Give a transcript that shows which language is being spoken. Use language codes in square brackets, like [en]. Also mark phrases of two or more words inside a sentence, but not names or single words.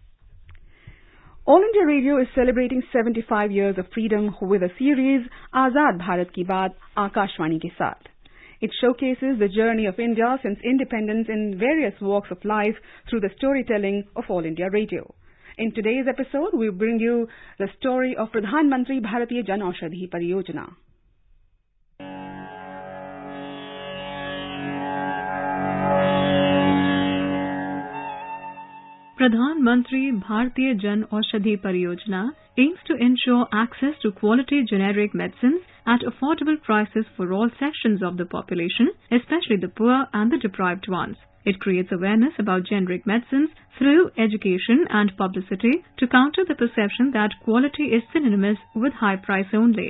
[en] All India Radio is celebrating 75 years of freedom with a series, Azad Bharat Ki Baat, Akashvani ke Saath. It showcases the journey of India since independence in various walks of life through the storytelling of All India Radio. In today's episode, we bring you the story of Pradhan Mantri Bharatiya Jan Aushadhi Pariyojana. Pradhan Mantri Bharatiya Jan Aushadhi Pariyojana aims to ensure access to quality generic medicines at affordable prices for all sections of the population, especially the poor and the deprived ones. It creates awareness about generic medicines through education and publicity to counter the perception that quality is synonymous with high price only.